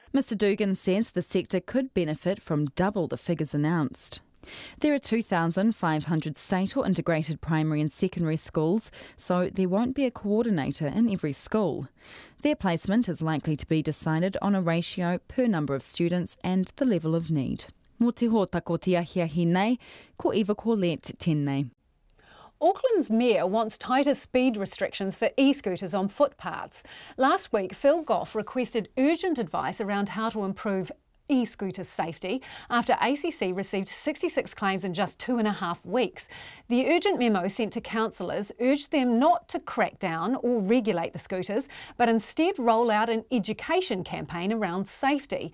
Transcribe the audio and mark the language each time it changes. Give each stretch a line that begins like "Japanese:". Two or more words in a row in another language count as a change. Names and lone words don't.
English: Mr Dugan says the sector could benefit from double the figures announced. There are 2,500 state or integrated primary and secondary schools, so there won't be a coordinator in every school. Their placement is likely to be decided on a ratio per number of students and the level of need.
Māori: Mo te hota ko te ahiahi nei, ko Eva Corlett tēnei.
English: Auckland's mayor wants tighter speed restrictions for e-scooters on footpaths. Last week, Phil Goff requested urgent advice around how to improve e-scooter safety after ACC received 66 claims in just 2.5 weeks. The urgent memo sent to councillors urged them not to crack down or regulate the scooters, but instead roll out an education campaign around safety.